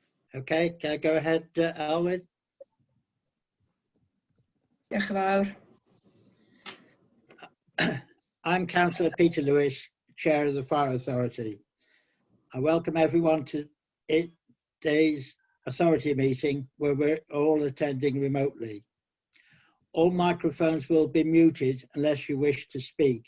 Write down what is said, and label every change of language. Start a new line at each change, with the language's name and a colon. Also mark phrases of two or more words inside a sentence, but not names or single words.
English: Okay, can I go ahead, Alwyn?
Welsh: Diolch yn fawr.
English: I'm Councillor Peter Lewis, Chair of the Fire Authority. I welcome everyone to today's authority meeting where we're all attending remotely. All microphones will be muted unless you wish to speak.